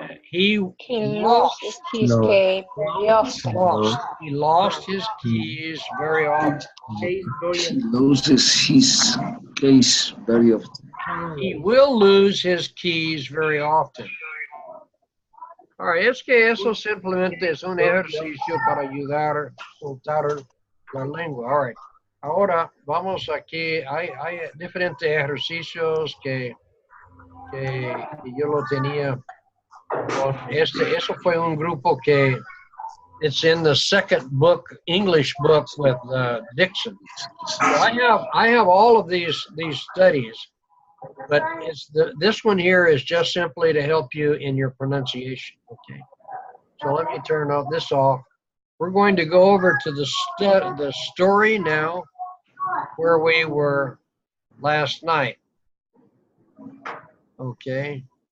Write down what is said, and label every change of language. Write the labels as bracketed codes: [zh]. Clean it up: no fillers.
[en] He lost his keys very often. He lost his keys very often. He loses his case very often. He will lose his keys very often. [es] Ahora, es que eso simplemente es un ejercicio para ayudar a soltar la lengua. [en] All right. [es] Ahora vamos aquí, hay diferentes ejercicios que yo lo tenía con eso fue un grupo que [en] it's in the second book, English book with Dixon. So I have all of these studies, but this one here is just simply to help you in your pronunciation. Okay. So let me turn this off. We're going to go over to the story now, where we were last night. Okay.